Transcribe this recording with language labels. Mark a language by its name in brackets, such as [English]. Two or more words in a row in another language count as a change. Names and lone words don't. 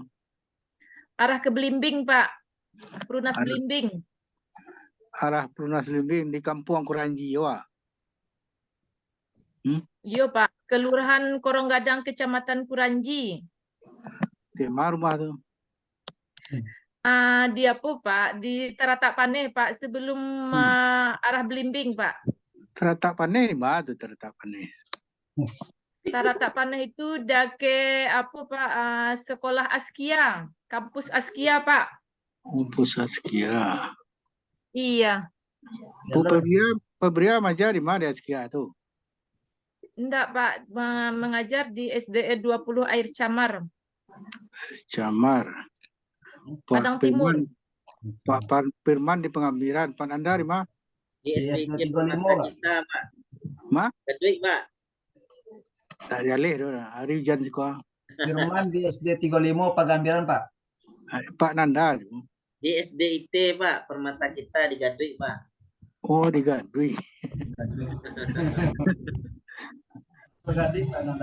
[Indonesian] Arah ke Belimbing, Pak. Perunas Arah- Belimbing. Arah Perunas Limbing di Kampung Kuranji, ya. Iya, Pak. Kelurahan Koronggadang, Kecamatan Kuranji. Di mana rumah tuh? Di apa, Pak? Di Taratak Paneh, Pak. Sebelum arah Belimbing, Pak. Teratak Paneh di mana tuh Teratak Paneh? Taratak Paneh itu dake apa, Pak? Sekolah Askia. Kampus Askia, Pak. Kampus Askia. Iya. Bu Febria mengajar di mana di Askia tuh? Enggak, Pak. Mengajar di SDE 20 Air Camar. Camar. Padang Timur. Pak Firman di Pengambilan. Pak Nanda di mana? Di Iya, SDIT 35, Permata Pak. kita, Pak. Ma? Kedui, Pak. [Minangkabau] Tak jaleh tu dah. Hari hujan sekolah. [Indonesian] Firman di SD 35 Pagambiran, Pak. Pak Nanda tu. Di SDIT, Pak. Permata kita di Gadui, Pak. Oh, di Gadui. Berarti Pak Nanda.